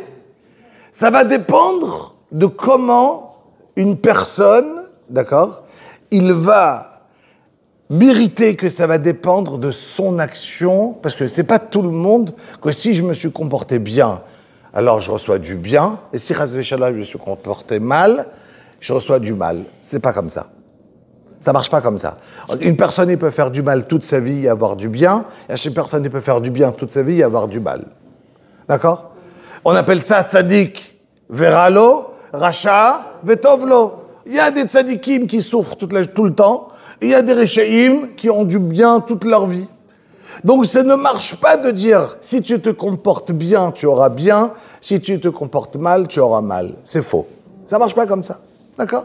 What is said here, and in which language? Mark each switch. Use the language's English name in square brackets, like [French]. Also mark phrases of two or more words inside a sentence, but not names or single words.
[French] Ça va dépendre de comment une personne, d'accord, il va mériter, que ça va dépendre de son action, parce que c'est pas tout le monde que si je me suis comporté bien, alors je reçois du bien, et si [Hebrew] חס ושלום [French] je me suis comporté mal, je reçois du mal. C'est pas comme ça. Ça marche pas comme ça. Une personne, il peut faire du mal toute sa vie et avoir du bien. Et une personne, il peut faire du bien toute sa vie et avoir du mal. D'accord? On appelle ça [Hebrew] צדיק ורע לו, רשע וטוב לו. [French] Il y a des tzadikim qui souffrent tout le temps. Et il y a des rechaïm qui ont du bien toute leur vie. Donc ça ne marche pas de dire, si tu te comportes bien, tu auras bien. Si tu te comportes mal, tu auras mal. C'est faux. Ça marche pas comme ça. D'accord?